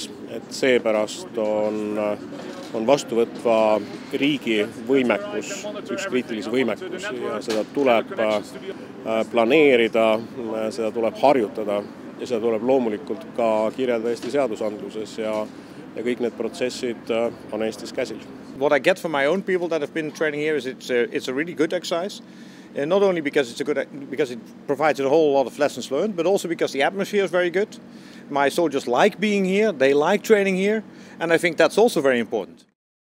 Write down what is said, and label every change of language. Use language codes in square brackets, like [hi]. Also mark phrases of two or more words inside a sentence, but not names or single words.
[et] Et seepärast on vastuvõtva riigi võimekus, üks kriitilise võimekus ja seda tuleb planeerida, seda tuleb harjutada ja seda tuleb loomulikult ka kirjeldada Eesti seadusandluses ja kõik need protsessid on Eestis käsil. [en] What I get from my own people that have been training here is it's a really good exercise. Not only because because it provides a whole lot of lessons learned, but also because the atmosphere is very good. My soldiers like being here, they like training here, and I think that's also very important.